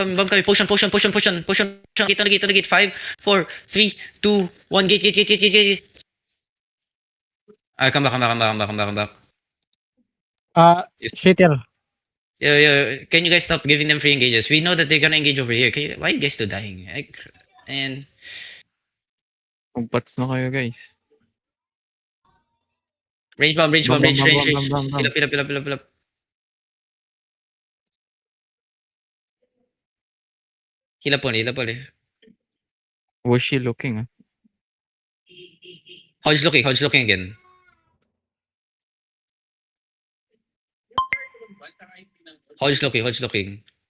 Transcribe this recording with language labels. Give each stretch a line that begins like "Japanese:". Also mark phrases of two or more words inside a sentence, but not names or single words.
English: coming. Potion. Gate on the gate. 5, 4, 3, 2, 1. Gate. Come back. Yes. Shitter. Yeah. Can you guys stop giving them free engages? We know that they're gonna engage over here. Why are you guys still dying? And
Filipino: Kumpats na kayo, guys.
English: range bomb. Bam, bam, Range. bam, bam, bam, bam. Heal up. Heal up only. Wushi looking, ah. Hodge looking again. Hodge looking.